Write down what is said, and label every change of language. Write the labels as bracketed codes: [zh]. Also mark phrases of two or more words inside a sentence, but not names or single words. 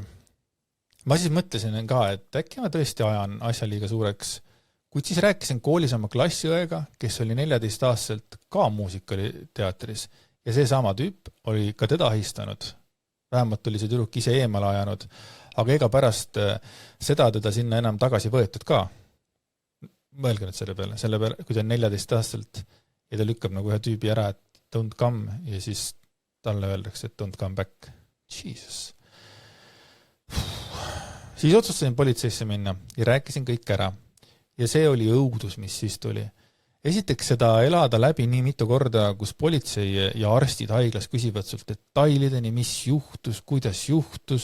[et] Ma siis mõtlesin ka, et äkki ma tõesti ajan asja liiga suureks, kuid siis rääkisin koolis oma klassiõega, kes oli 14-aastaselt ka muusikaliteatris ja see sama tüüp oli ka teda ahistanud. Vähemalt oli see tüdruk ise eemale ajanud, aga ega pärast seda teda sinna enam tagasi võetud ka. Mõelge nüüd selle peale, kui ta on 14-aastaselt ja ta lükkab nagu ühe tüübi ära, et [en] don't come [et] ja siis talle öeldakse, et [en] don't come back. [et] Jesus. Siis otsustasin politseisse minna ja rääkisin kõik ära. Ja see oli õudus, mis siis tuli. Esiteks seda elada läbi nii mitu korda, kus politsei ja arstid haiglas küsivad sult detailideni, mis juhtus, kuidas juhtus.